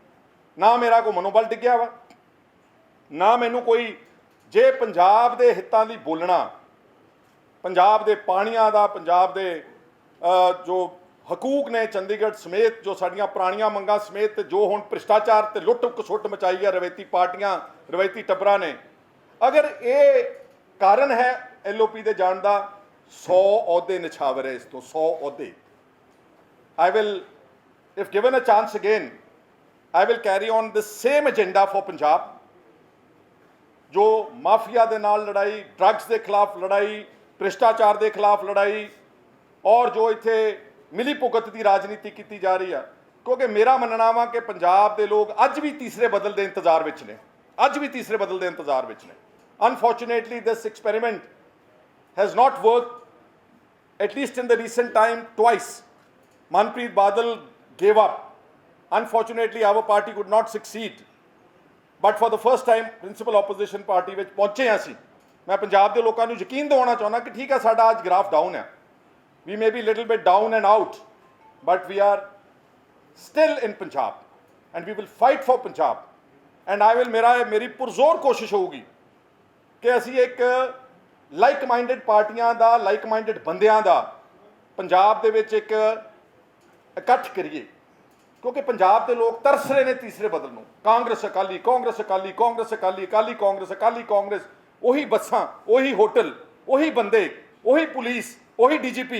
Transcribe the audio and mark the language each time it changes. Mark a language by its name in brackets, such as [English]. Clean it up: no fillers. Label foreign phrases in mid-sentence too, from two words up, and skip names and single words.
[Punjabi] ਨਾ ਮੇਰਾ ਕੋਈ ਮਨੋਬਲ ਡਿੱਗਿਆ ਵਾ, ਨਾ ਮੈਨੂੰ ਕੋਈ, ਜੇ ਪੰਜਾਬ ਦੇ ਹਿੱਤਾਂ ਲਈ ਬੋਲਣਾ, ਪੰਜਾਬ ਦੇ ਪਾਣੀਆਂ ਦਾ, ਪੰਜਾਬ ਦੇ ਜੋ ਹਕੂਕ ਨੇ ਚੰਡੀਗੜ੍ਹ ਸਮੇਤ, ਜੋ ਸਾਡੀਆਂ ਪੁਰਾਣੀਆਂ ਮੰਗਾਂ ਸਮੇਤ, ਤੇ ਜੋ ਹੁਣ ਭ੍ਰਿਸ਼ਟਾਚਾਰ ਤੇ ਲੁੱਟ ਖਸੁੱਟ ਮਚਾਈ ਹੈ ਰਵਾਇਤੀ ਪਾਰਟੀਆਂ, ਰਵਾਇਤੀ ਟੱਬਰਾਂ ਨੇ, ਅਗਰ ਇਹ ਕਾਰਨ ਹੈ LOP ਦੇ ਜਾਣ ਦਾ, 100 ਅਹੁਦੇ ਨਿਛਾਵਰ ਹੈ ਇਸ ਤੋਂ, 100 ਅਹੁਦੇ। [English] I will, if given a chance again, I will carry on the same agenda for Punjab। [Punjabi] ਜੋ ਮਾਫੀਆ ਦੇ ਨਾਲ ਲੜਾਈ, ਡਰੱਗਸ ਦੇ ਖਿਲਾਫ ਲੜਾਈ, ਭ੍ਰਿਸ਼ਟਾਚਾਰ ਦੇ ਖਿਲਾਫ ਲੜਾਈ, ਔਰ ਜੋ ਇੱਥੇ ਮਿਲੀ ਭੁਗਤ ਦੀ ਰਾਜਨੀਤੀ ਕੀਤੀ ਜਾ ਰਹੀ ਆ। ਕਿਉਂਕਿ ਮੇਰਾ ਮੰਨਣਾ ਵਾ ਕਿ ਪੰਜਾਬ ਦੇ ਲੋਕ ਅੱਜ ਵੀ ਤੀਸਰੇ ਬਦਲ ਦੇ ਇੰਤਜ਼ਾਰ ਵਿੱਚ ਨੇ, [English] Unfortunately, this experiment has not worked, at least in the recent time, twice। Manpreet Badal gave up। Unfortunately, our party could not succeed। But for the first time, principal opposition party [Punjabi] ਵਿੱਚ ਪਹੁੰਚੇ ਅਸੀਂ। ਮੈਂ ਪੰਜਾਬ ਦੇ ਲੋਕਾਂ ਨੂੰ ਯਕੀਨ ਦਿਵਾਉਣਾ ਚਾਹੁੰਦਾ ਕਿ ਠੀਕ ਹੈ, ਸਾਡਾ ਅੱਜ [English] graph down [Punjabi] ਹੈ। [English] We may be little bit down and out, but we are still in Punjab and we will fight for Punjab। And I will, [Punjabi] ਮੇਰੀ ਪੁਰਜ਼ੋਰ ਕੋਸ਼ਿਸ਼ ਹੋਊਗੀ ਕਿ ਅਸੀਂ ਇੱਕ [English] like minded [Punjabi] ਪਾਰਟੀਆਂ ਦਾ, [English] like minded [Punjabi] ਬੰਦਿਆਂ ਦਾ ਪੰਜਾਬ ਦੇ ਵਿੱਚ ਇੱਕ ਇਕੱਠ ਕਰੀਏ, ਕਿਉਂਕਿ ਪੰਜਾਬ ਦੇ ਲੋਕ ਤਰਸ ਰਹੇ ਨੇ ਤੀਸਰੇ ਬਦਲ ਨੂੰ। ਕਾਂਗਰਸ ਅਕਾਲੀ, ਕਾਂਗਰਸ ਅਕਾਲੀ, ਕਾਂਗਰਸ ਅਕਾਲੀ, ਅਕਾਲੀ ਕਾਂਗਰਸ, ਅਕਾਲੀ ਕਾਂਗਰਸ, ਉਹੀ ਬੱਸਾਂ, ਉਹੀ ਹੋਟਲ, ਉਹੀ ਬੰਦੇ, ਉਹੀ ਪੁਲਿਸ, ਉਹੀ ਡੀਜੀਪੀ।